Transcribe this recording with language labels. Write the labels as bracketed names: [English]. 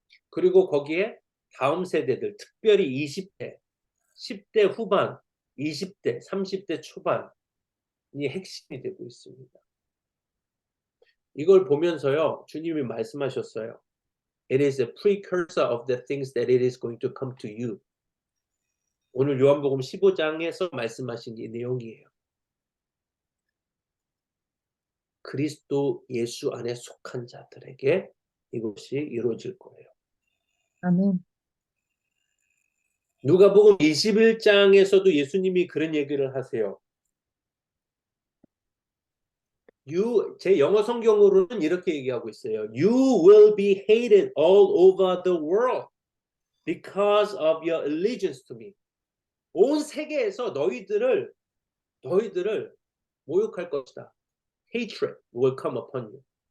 [Korean] 그리고 거기에 다음 세대들, 특별히 20대, 10대 후반, 20대, 30대 초반이 핵심이 되고 있습니다. 이걸 보면서요, 주님이 말씀하셨어요. [English] It is a precursor of the things that it is going to come to you. [Korean] 오늘 요한복음 15장에서 말씀하신 이 내용이에요. 그리스도 예수 안에 속한 자들에게 이것이 이루어질 거예요. 아멘. 누가복음 21장에서도 예수님이 그런 얘기를 하세요. 제 영어 성경으로는 이렇게 얘기하고 있어요. [English] You will be hated all over the world because of your allegiance to me. [Korean] 온 세계에서 너희들을 모욕할 것이다. [English] Hatred will come upon you.